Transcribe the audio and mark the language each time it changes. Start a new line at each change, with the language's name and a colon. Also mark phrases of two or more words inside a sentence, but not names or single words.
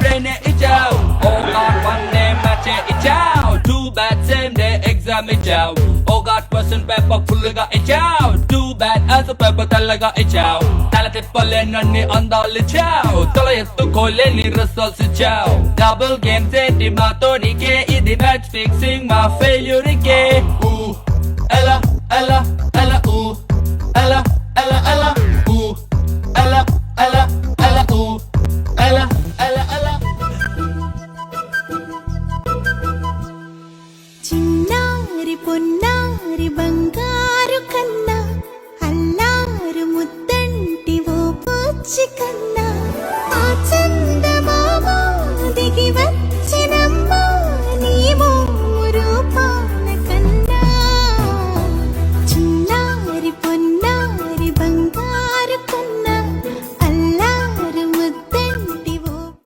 Telugu: బ్రెయిన్ ఇచ్చావు
English: Oh God one day match
Telugu: ఇచ్చావు
English: too bad same day exam
Telugu: ఇచ్చావు
English: Oh God question paper
Telugu: ఫుల్ గా ఇచ్చావు
English: too bad answer paper
Telugu: తెల్లగా ఇచ్చావు తల తిప్పలేనన్ని అందాలు ఇచ్చావు తల ఎత్తుకోలేని రిజల్ట్స్ ఇచ్చావు
English: double games
Telugu: ఏంటి మాతో నీకే ఇది
English: match fixing
Telugu: మా ఫెయిల్యూర్ కే Ella, Ella, Ella, ooh. Ella, Ella, Ella, ooh. Ella, Ella, Ella, ooh. Ella, Ella, Ella. చిన్నారి పొన్నారి బంగారు కన్నా అల్లారు ముద్దంటి ఓ పచ్చి కన్నా ఆ చందమామ దిగి వచ్చినమ్మ నీ రూపాల కన్నా చిన్నారి పొన్నారి బంగారు కన్నా అల్లారు ముద్దంటి ఓ